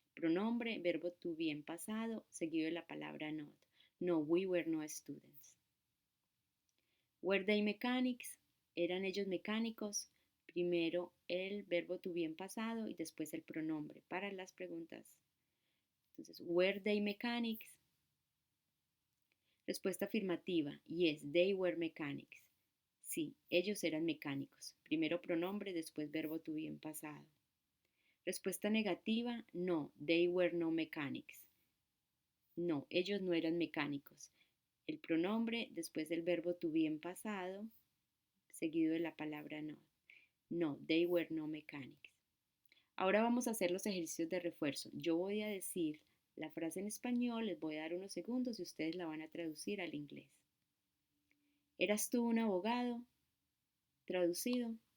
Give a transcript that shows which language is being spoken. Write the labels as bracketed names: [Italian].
[Spanish] Pronombre, verbo to be en pasado, seguido de la palabra not. [English] No, we were no students. Were they mechanics? [Spanish] ¿Eran ellos mecánicos? Primero el verbo to be en pasado y después el pronombre para las preguntas. Entonces, [English] were they mechanics? [Spanish] Respuesta afirmativa. [English] Yes, they were mechanics. [Spanish] Sí, ellos eran mecánicos. Primero pronombre, después verbo to be en pasado. Respuesta negativa. [English] No, they were no mechanics. [Spanish] No, ellos no eran mecánicos. El pronombre, después el verbo to be en pasado, seguido de la palabra no. [English] No, they were no mechanics. [Spanish] Ahora vamos a hacer los ejercicios de refuerzo. Yo voy a decir la frase en español, les voy a dar unos segundos y ustedes la van a traducir al inglés. ¿Eras tú un abogado? Traducido.